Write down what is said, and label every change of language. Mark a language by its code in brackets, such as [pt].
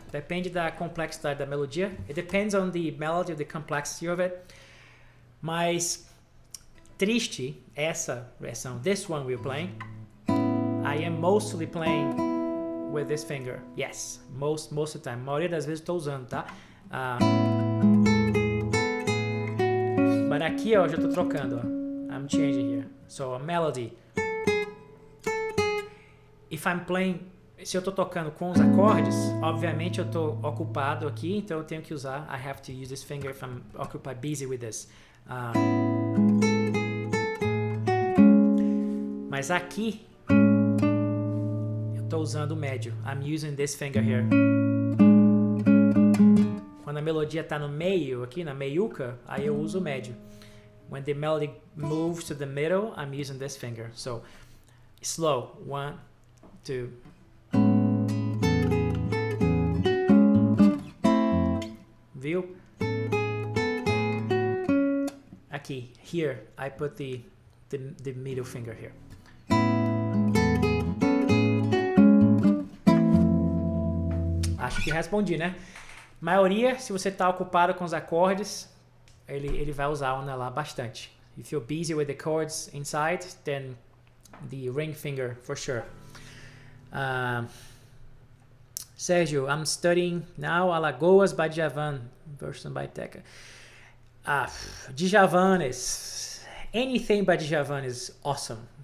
[pt] Depende da complexidade da melodia. [en] It depends on the melody, the complexity of it. [pt] Mas Triste, essa versão, [en] this one we're playing, I am mostly playing with this finger. Yes, most of the time. [pt] A maioria das vezes estou usando, tá? Mas aqui, ó, eu já estou trocando, ó. [en] I'm changing here. So a melody. If I'm playing, [pt] se eu estou tocando com os acordes, obviamente eu estou ocupado aqui, então eu tenho que usar. [en] I have to use this finger if I'm occupied, busy with this. [pt] Mas aqui eu estou usando o médio. [en] I'm using this finger here. [pt] Quando a melodia está no meio, aqui na meiuca, aí eu uso o médio. [en] When the melody moves to the middle, I'm using this finger. So, slow. 1, 2. [pt] Viu? [en] Aqui, here, I put the middle finger here. [pt] Acho que respondi, né? Maioria, se você está ocupado com os acordes, ele vai usar o anelar bastante. [en] If you're busy with the chords inside, then the ring finger for sure. Sérgio, I'm studying now Alagoas by Djavan, version by Teca. Djavan is, anything by Djavan is awesome.